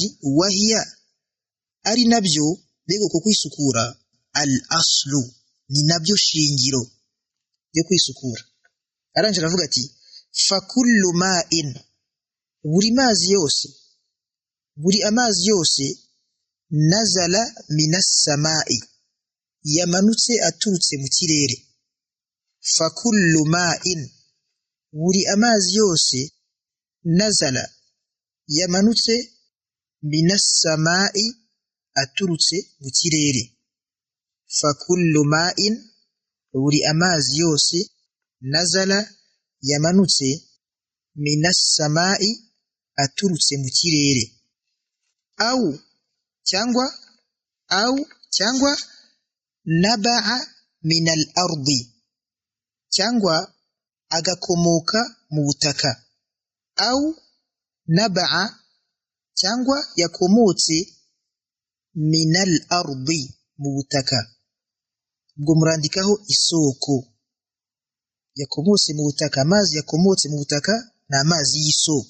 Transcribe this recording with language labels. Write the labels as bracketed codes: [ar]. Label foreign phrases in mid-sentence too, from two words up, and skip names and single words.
[rw] Wahiya, ari nabyo, mbega uko kwisukura, al-aslu, ni nabyo shingiro yo kwisukura. Arangije aravuga ati [ar] فكل ماء, [rw] buri amazi yose, [ar] نزل من السماء, [rw] yamanutse aturutse mu kirere. [ar] فكل ماء, [rw] buri amazi yose, nazala, yamanutse [ar] من السماء, [rw] aturutse mu kirere. [ar] فكل ماء, [rw] buri amazi yose, nazala, yamanutse, [ar] من السماء, [rw] aturutse mu kirere. [ar] Cyangwa نبع من الأرض, [rw] cyangwa agakomoka mu butaka. Naba'a, cyangwa yakomotse [ar] من الأرض, [rw] mu butaka. Ubwo murandikaho isoko. Yakomotse mu butaka, amazi yakomotse mu butaka ni amazi y'isoko.